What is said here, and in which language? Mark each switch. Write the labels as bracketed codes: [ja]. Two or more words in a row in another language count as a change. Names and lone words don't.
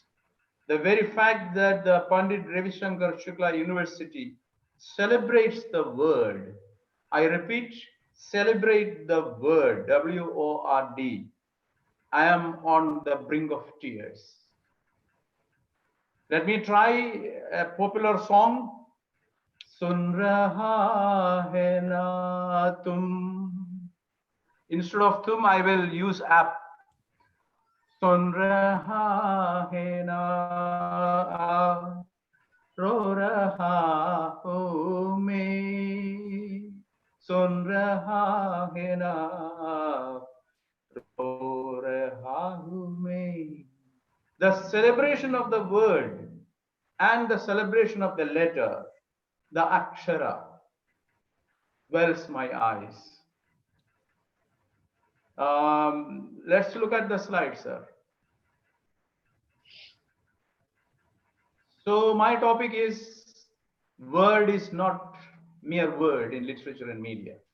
[en] The very fact that the Pandit Ravi Shankar Shukla University celebrates the word, I repeat, celebrate the word, W-O-R-D. I am on the brink of tears. Let me try a popular song. [hi] सुन रहा है ना तुम. [en] Instead of tum, I will use app. [hi] सुन रहा है ना रो रहा हो में. सुन रहा है ना रो रहा हो में. [en] The celebration of the word and the celebration of the letter, the akshara, wells my eyes. Let's look at the slide, sir. So my topic is word is not mere word in literature and media.